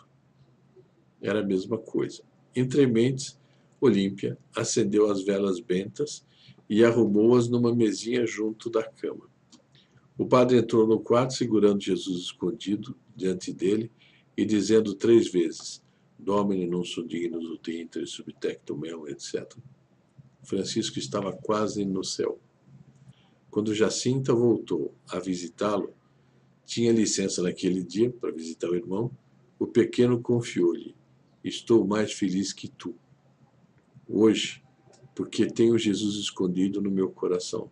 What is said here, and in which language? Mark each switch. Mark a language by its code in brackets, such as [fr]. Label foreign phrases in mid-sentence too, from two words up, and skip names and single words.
[pt] Era a mesma coisa. Entre mentes, Olímpia acendeu as velas bentas e arrumou-as numa mesinha junto da cama. O padre entrou no quarto segurando Jesus escondido diante dele e dizendo 3 vezes: [la] Domine non sum dignus ut inter subtectum meum, [pt] etc. Francisco estava quase no céu. Quando Jacinta voltou a visitá-lo, tinha licença naquele dia para visitar o irmão, o pequeno confiou-lhe: estou mais feliz que tu. Hoje, porque tenho Jesus escondido no meu coração.